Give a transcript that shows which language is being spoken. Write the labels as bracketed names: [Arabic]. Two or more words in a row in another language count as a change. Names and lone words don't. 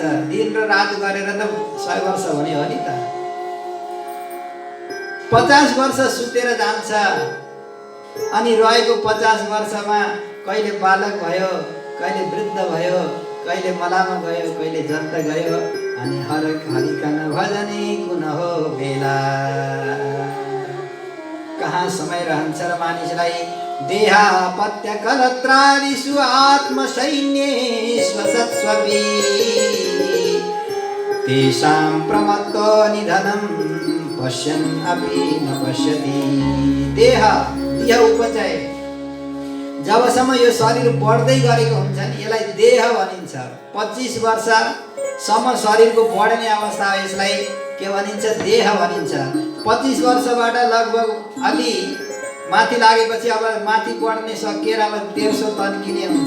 [Nepali] दिन र रात गरेर त 100 वर्ष हुने हो नि त। 50 वर्ष सुतेर जान्छ अनि रहेको 50 वर्षमा कहिले बालक भयो, कहिले वृद्ध भयो, कहिले मलामा गयो, कहिले जन्त गयो अनि हरिकन भजने कुन हो बेला। कहाँ समय रहन्छ र मानिसलाई। [Sanskrit] देहापत्य कलत्रादिषु आत्मसैन्येषु सत्स्वपि तेषां प्रमत्तो निधनं पश्यन् अपि न पश्यति। [Nepali] देह उपचय जबसम्म यो शरीर बढ्दै गरेको हुन्छ नि यसलाई देह भनिन्छ। 25 वर्षसम्म शरीरको बढ्ने अवस्था हो, यसलाई के भनिन्छ? देह भनिन्छ। 25 वर्षबाट लगभग अलि माथि लागेपछि अब माथि बढ्ने सकिएर अब 1300 तन्किने हुन्छ।